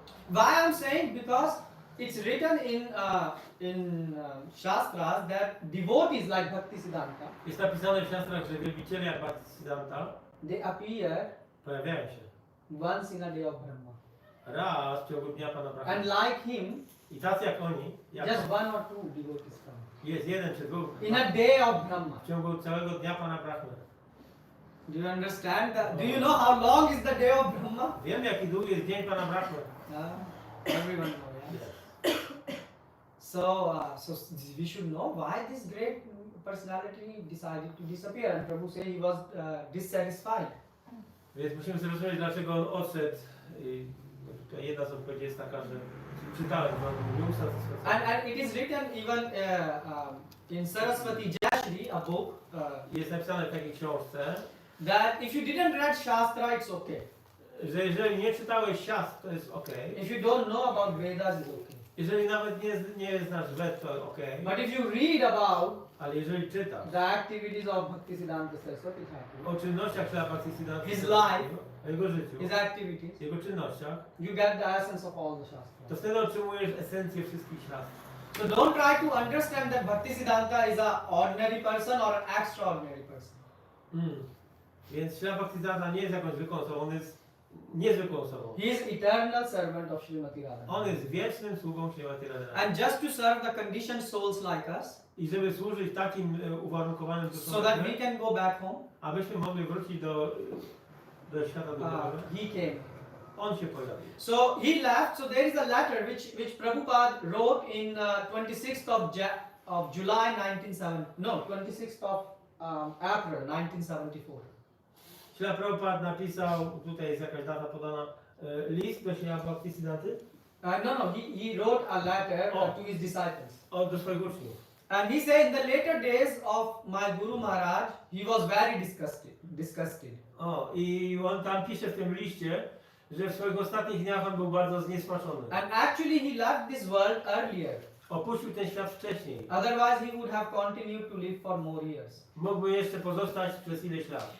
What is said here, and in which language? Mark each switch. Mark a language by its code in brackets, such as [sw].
[en] Why I'm saying, because it's written in Shastras that devotees like Bhaktisiddhanta, [pl] Jest napisane w siastrach, że wielbiciele jak Bhaktisiddhanta [en] they appear [pl] pojawiają się [en] once in a day of Brahma. [pl] raz w ciągu dnia Pana Brahma. [en] And like him, [pl] I tacy jak oni, [en] just one or two devotees come. [pl] jest jeden czy dwóch [en] In a day of Brahma. [pl] w ciągu całego dnia Pana Brahma. [en] Do you understand that? Do you know how long is the day of Brahma? [pl] Wiem jaki długi jest dzień Pana Brahma. [en] Everyone knows, yeah? So we should know why this great personality decided to disappear. And Prabhu said he was dissatisfied. [pl] Więc musimy zrozumieć dlaczego on odszedł. I tutaj jedna z odpowiedzi jest taka, że czytałem, że on był nieusatysfakcjonowany. [en] And it is written even in Sarasvati Thakura, a book, [pl] Jest napisane w takiej książce, [en] that if you didn't read Shastra, it's okay. [pl] że jeżeli nie czytałeś siastr, to jest ok. [en] If you don't know about Vedas, it's okay. [pl] Jeżeli nawet nie znasz Ved, to ok. [en] But if you read about [pl] Ale jeżeli czytasz [en] the activities of Bhaktisiddhanta Saraswati Thakura, [pl] o czynnościach Srila Bhaktisiddhanta [en] His [pl] Saraswati, [en] life, [pl] o jego życiu, [en] his activities, [pl] jego czynnościach, [en] you get the essence of all the [pl] to [en] Shastras. [pl] wtedy otrzymujesz esencję wszystkich siastr. [en] So don't try to understand that Bhaktisiddhanta is an ordinary person or an extraordinary person. [pl] Więc Srila Bhaktisiddhanta nie jest jakąś zwykłą osobą, on jest niezwykłą osobą. [en] He is eternal servant of Srimati Radha. [pl] On jest wiecznym sługą Srimati Radha. [en] And just to serve the conditioned souls like us, [pl] I żeby służyć takim uwarunkowanym [en] so that we can go back home, [pl] abyśmy mogli wrócić do świata duchowego, [en] he came. [pl] on się pojawił. [en] So he left. So there is a letter which Prabhupada wrote in 26th of July 26th of April 1974. [pl] Srila Prabhupada napisał, tutaj jest jakaś data podana, list do Srila Bhaktisiddhanty [en] He wrote a letter Oh. to his disciples. [pl] Do swoich uczniów. [en] And he said in the later days of my Guru Maharaj, he was very disgusted. [pl] I on tam pisze w tym liście, że w swoich ostatnich dniach on był bardzo zniesmaczony. [en] And actually he left this world earlier. [pl] Opuścił ten świat wcześniej. [en] Otherwise he would have continued to live for more years. [pl] Mógłby jeszcze pozostać przez ileś lat.